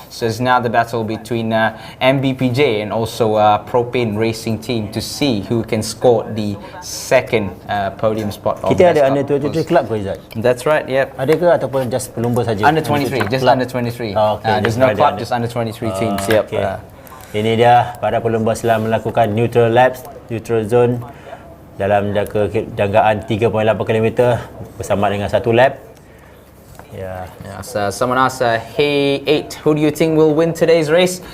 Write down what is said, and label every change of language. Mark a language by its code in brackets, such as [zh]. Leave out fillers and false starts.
[en] So it's now the battle between MBPJ and also Propane Racing Team to see who can score the second podium spot. [ms] Kita ada [en] under 23 club [ms] ke, Izzat? [en] That's right, yep. [ms] Ada ke ataupun just pelumba saja? [en] Under 23, just under 23. There's no club, just under 23 teams. Yep. Okay. [ms] Ini dia para pelumba setelah melakukan [en] neutral laps, neutral zone [ms] dalam jangkaan 3.8 km bersama dengan 1 lap. [en] Yeah. So someone asked, hey 8, who do you think will win today's race?